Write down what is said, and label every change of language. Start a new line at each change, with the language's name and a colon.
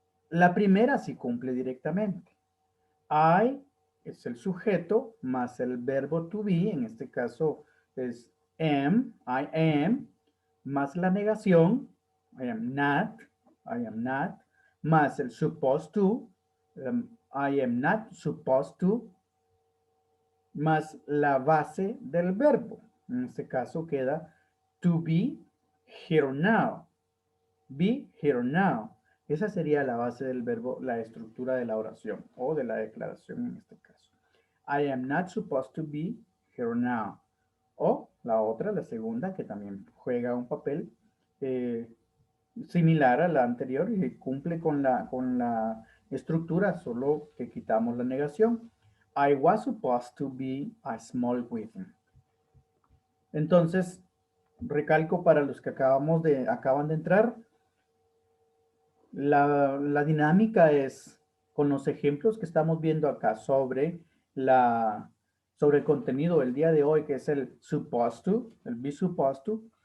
Spanish: La primera sí cumple directamente. I es el sujeto más el verbo to be, en este caso es
English: I am,
Spanish: más la negación,
English: I am not,
Spanish: más el supposed to,
English: I am not supposed to,
Spanish: más la base del verbo. En este caso queda
English: to be here now. Be here now.
Spanish: Esa sería la base del verbo, la estructura de la oración o de la declaración en este caso.
English: I am not supposed to be here now.
Spanish: O la otra, la segunda, que también juega un papel similar a la anterior y cumple con la estructura, solo que quitamos la negación.
English: I was supposed to be a small wedding.
Spanish: Entonces, recalco para los que acaban de entrar, la dinámica es con los ejemplos que estamos viendo acá sobre el contenido del día de hoy, que es el supposed to, el be supposed to.